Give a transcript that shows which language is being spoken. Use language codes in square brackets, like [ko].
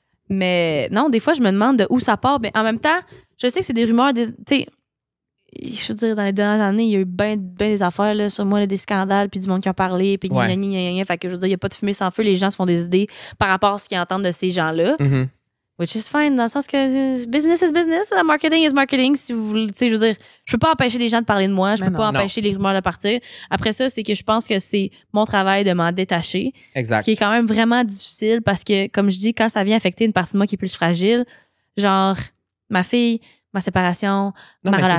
[fr] Mais non, des fois, je me demande de où ça part. Mais en même temps, je sais que c'est des rumeurs. Tu sais, je veux dire, dans les dernières années, il y a eu bien des affaires là, sur moi, là, des scandales, puis du monde qui a parlé, puis fait que je veux dire, il n'y a pas de fumée sans feu. Les gens se font des idées par rapport à ce qu'ils entendent de ces gens-là. Mm-hmm. [en] Which is fine, [fr] dans le sens que [en] business is business, marketing is marketing. [fr] Si vous voulez, tu sais, je veux dire, je peux pas empêcher les gens de parler de moi, je peux pas empêcher les rumeurs de partir. Après ça, c'est que je pense que c'est mon travail de m'en détacher. Exact. Ce qui est quand même vraiment difficile parce que, comme je dis, quand ça vient affecter une partie de moi qui est plus fragile, genre ma fille, ma séparation, ma relation.